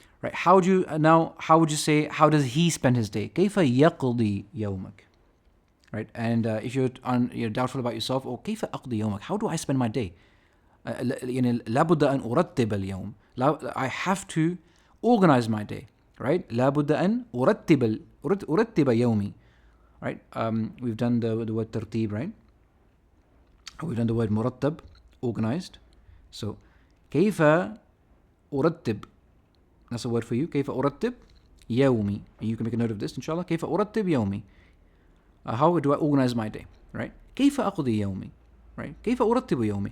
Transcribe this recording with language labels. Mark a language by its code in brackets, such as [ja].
[en] Right, how would you say, how does he spend his day? [ar] كيف يقضي يومك? [en] Right, and if you're doubtful about yourself, or [ar] كيف أقضي يومك? [en] How do I spend my day? [ar] لابد أن أرتب اليوم. [en] I have to organize my day. [ar] Right, لابد أن أرتب يومي. [en] Right, we've done the word ترتيب, right? We've done the word مرتب, organized. So [ar] كيف أرتب? [en] That's a word for you. [ar] كيف أرتب يومي? [en] And you can make a note of this, inshallah. [ar] كيف أرتب يومي? [en] How do I organize my day? Right? [ar] كيف أقضي يومي? Right? كيف أرتب يومي?